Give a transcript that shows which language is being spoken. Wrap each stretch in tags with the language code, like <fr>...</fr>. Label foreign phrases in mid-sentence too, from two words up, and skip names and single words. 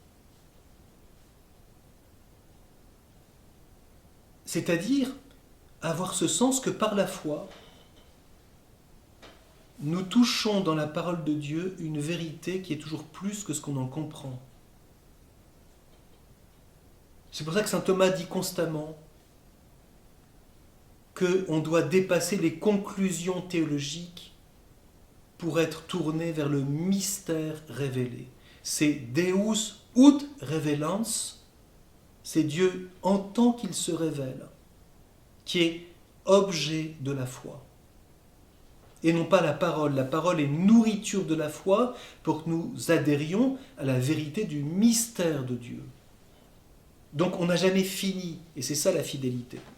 <fr>C'est-à-dire avoir ce sens que par la foi, nous touchons dans la parole de Dieu une vérité qui est toujours plus que ce qu'on en comprend. C'est pour ça que saint Thomas dit constamment qu'on doit dépasser les conclusions théologiques pour être tourné vers le mystère révélé.</fr> <la>C'est Deus ut revelans,</la> <fr>c'est Dieu en tant qu'il se révèle, qui est objet de la foi. Et non pas la parole. La parole est nourriture de la foi pour que nous adhérions à la vérité du mystère de Dieu. Donc on n'a jamais fini, et c'est ça la fidélité.</fr>